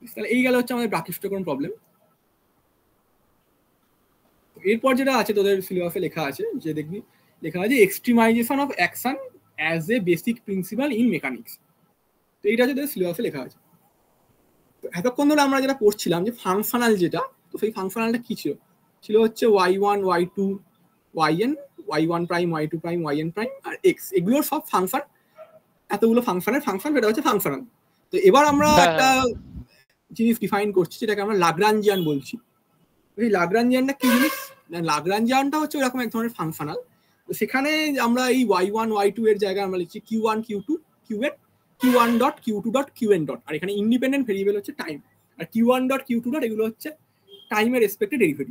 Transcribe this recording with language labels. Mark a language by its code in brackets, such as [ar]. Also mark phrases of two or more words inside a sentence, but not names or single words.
[bn] তাহলে এই গেল হচ্ছে আমাদের ব্রাকিস্টোকন প্রবলেম। এরপর যেটা আছে তোদের সিলেবাসে লেখা আছে, যে দেখবি লেখা আছে [en] extremization of action as a basic principle in mechanics. [bn] তো এইটা হচ্ছে তোদের সিলেবাসে লেখা আছে। তো এতক্ষণ ধরে আমরা যেটা পড়ছিলাম যে ফাংশনাল যেটা, তো সেই ফাংশনালটা কি ছিল? ছিল হচ্ছে y1 y2 yn y1 প্রাইম y2 প্রাইম yn প্রাইম আর x, এগুলোর সব ফাংশন, এতগুলো ফাংশনের ফাংশন, সেটা হচ্ছে ফাংশনাল। তো এবার আমরা একটা জিনিস ডিফাইন করছি যেটাকে আমরা লাগরাঞ্জিয়ান বলছি। এই লাগরাঞ্জিয়ানটা কি জিনিস? লাগরাঞ্জিয়ানটা হচ্ছে এরকম এক ধরনের ফাংশনাল। তো সেখানে আমরা এই y1 y2 এর জায়গায় আমরা লিখছি q1 q2 qn [en] q1 dot q2 dot qn dot, [bn] আর এখানে [en] independent variable [bn] হচ্ছে টাইম, আর [en] q1 dot q2 dot [bn] এগুলো হচ্ছে টাইমের রেসপেক্টে ডেরিভেটিভ।